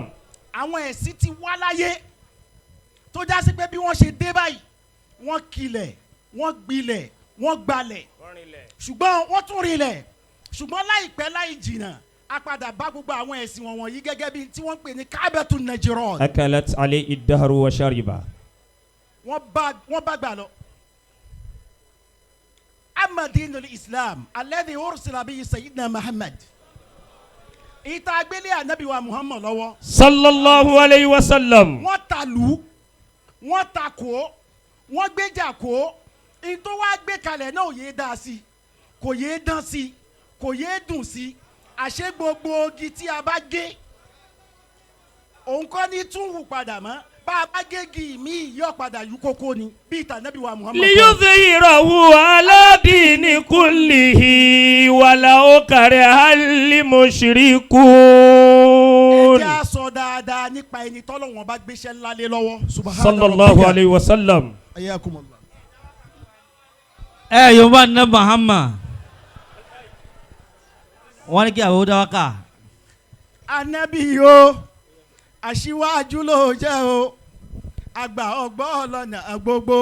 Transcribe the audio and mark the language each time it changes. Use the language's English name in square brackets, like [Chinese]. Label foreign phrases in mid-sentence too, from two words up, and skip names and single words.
[Yoruba] àwọn ẹ̀sìn ti wá láyé tó já sí pé bí wọ́n ṣe dé báyìí wọ́n kilẹ̀ wọ́n gbilẹ̀ wọ́n gbalẹ̀ ṣùgbọ́n wọ́n tún rinlẹ̀ ṣùgbọ́n láìpẹ́ láì jìnnà a padà bá gbogbo àwọn ẹ̀sìn wọn wọ̀nyí gẹ́gẹ́ bí tí wọ́n pè ní kábẹ́tù nàìjíríà. [Arabic] أكلت عليه الدهر وشرب. [Yoruba] wọ́n bá gbà lọ. [Arabic] أما دين الإسلام الذي أرسل به سيدنا محمد. [Yoruba] ìta agbélé ànábì wa muhammad lọ́wọ́. [Arabic] صلى الله عليه وسلم. [Yoruba] wọ́n ta lù wọ́n ta kó wọ́n gbéjà kó ìtò wá gbé kalẹ̀ náà yéé dá sí kò yéé dán sí kò yéé dùn sí àṣé gbogbo ogi tí a bá gé òun kọ́ ní tún hù padà mọ́ bá a bá gégi míì yóò padà yú kókó ni bí ìtànẹ́bí wa muhammad. [Arabic] ليظهره على الدين كله ولو كره المشركون. [Yoruba] ẹ jẹ́ a sọ dáadáa nípa ẹni tọ́lọ́wọ́n bá gbéṣẹ́ ńlá lé lọ́wọ́. [Arabic] صلى الله عليه وسلم. ayakumullah. [Yoruba] ẹ yorùbá ní Muhammad wọ́n ní kí àwọn ọdọ wákà. anabi o aṣíwájú ló jẹ́ o àgbà ọgbọ́n lọ́nà gbogbo.